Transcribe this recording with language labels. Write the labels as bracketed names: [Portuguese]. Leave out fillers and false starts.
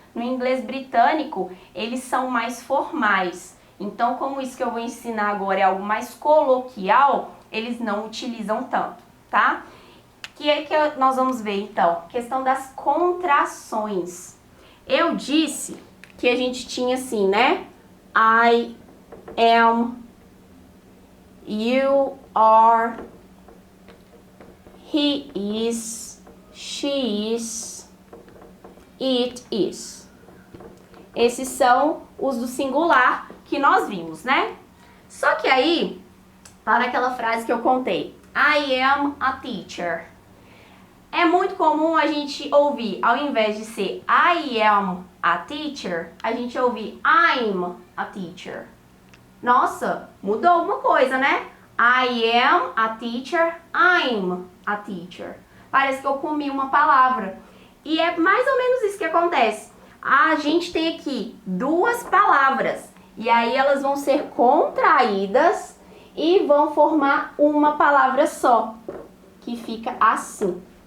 [Portuguese] No inglês britânico, eles são mais formais. Então, como isso que eu vou ensinar agora é algo mais coloquial, eles não utilizam tanto, tá? Que é que nós vamos ver, então? Questão das contrações. Eu disse que a gente tinha assim, né? [English] I am, you are, he is, she is, it is. [Portuguese] Esses são os do singular que nós vimos, né? Só que aí, para aquela frase que eu contei, [English] I am a teacher. [Portuguese] É muito comum a gente ouvir, ao invés de ser [English] I am a teacher, [Portuguese] a gente ouvir [English] I'm a teacher. [Portuguese] Nossa, mudou alguma coisa, né? [English] I am a teacher, I'm a teacher. [Portuguese] Parece que eu comi uma palavra. E é mais ou menos isso que acontece. A gente tem aqui duas palavras. E aí elas vão ser contraídas e vão formar uma palavra só, que fica assim.